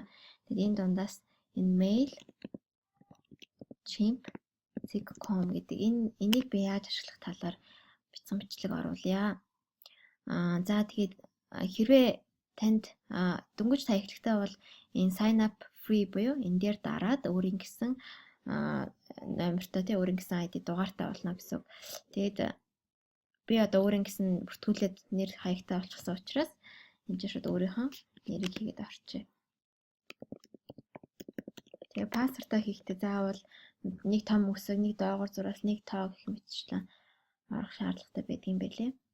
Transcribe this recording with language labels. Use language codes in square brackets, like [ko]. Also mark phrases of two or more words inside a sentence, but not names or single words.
[mn] Тэгээд энэ дундаас энэ mailchimp.com гэдэг энийг би яаж ашиглах талаар бичсэн бичлэг оруулъя. За тэгээд хэрвээ танд дөнгөж та эхлэхдээ бол энэ [en] sign up free [mn] буюу энэ дээр дараад өөрийн гэсэн номертой тий өөрийн гэсэн ID дугаартай болно гэсэн. Тэгээд би одоо өөрийн гэсэн бүртгүүлээд нэр хаягтай болчихсон учраас энэ чинь шууд өөрийнхөө нэрийг хийгээд орчээ. Тэгээ пассвортоо хийхдээ заавал нэг том үсэг, нэг доогуур зураас нэг тоо гэх мэтчлэн орох шаардлагатай байдгийн байлээ.